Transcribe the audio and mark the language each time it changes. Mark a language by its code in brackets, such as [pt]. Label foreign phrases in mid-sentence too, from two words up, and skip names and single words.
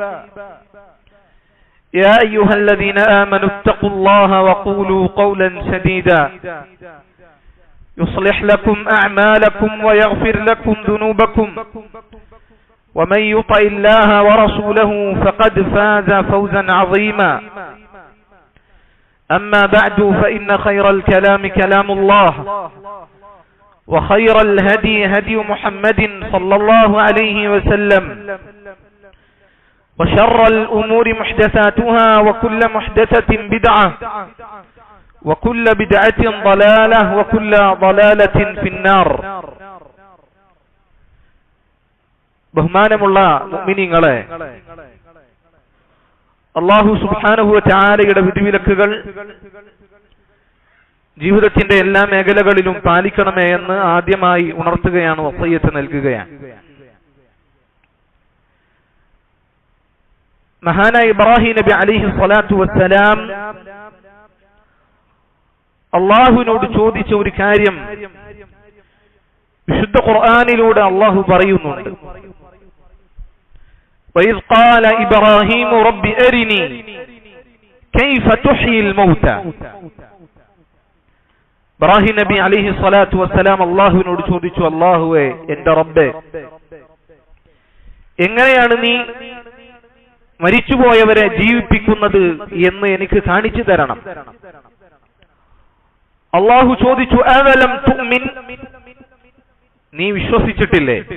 [ar] يا أيها الذين آمنوا اتقوا الله وقولوا قولا سديدا يصلح لكم أعمالكم ويغفر لكم ذنوبكم ومن يطع الله ورسوله فقد فاز فوزا عظيما أما بعد فإن خير الكلام كلام الله وخير الهدي هدي محمد صلى الله عليه وسلم وشر الأمور محدثاتها وكل محدثة بدعة وكل بدعة ضلالة وكل ضلالة في النار. [ml] ബഹുമാനമുള്ള മുഅ്മിനീങ്ങളെ, [ar] الله سبحانه وتعالى [ml] വിധിവിലക്കുകൾ ജീവിതത്തിന്റെ എല്ലാ മേഖലകളിലും പാലിക്കണമേ എന്ന് ആദ്യമായി ഉണർത്തുകയാണ്, വസിയ്യത്ത് നൽകുകയാണ്. മഹാനായ ഇബ്രാഹിം നബി [ar] عليه الصلاة والسلام [ml] അള്ളാഹുവിനോട് ചോദിച്ച ഒരു കാര്യം വിശുദ്ധ ഖുർആനിലൂടെ അള്ളാഹു പറയുന്നുണ്ട്. [ar] وَإِذْ قَالَ إِبْرَاهِيمُ رَبِّ أَرِنِي كَيْفَ تُحْيِي الْمَوْتَى. [ml] ഇബ്രാഹിം നബി [ar] عليه الصلاة والسلام [ml] അള്ളാഹുവിനോട് ചോദിച്ചു, അള്ളാഹുവേ, എന്റെ റബ്ബേ, എങ്ങനെയാണ് നീ മരിച്ചുപോയവരെ ജീവിപ്പിക്കുന്നത് എന്ന് എനിക്ക് കാണിച്ചു തരണം. അള്ളാഹു ചോദിച്ചു, [ar] أولم تؤمن, [ml] നീ വിശ്വസിച്ചിട്ടില്ലേ?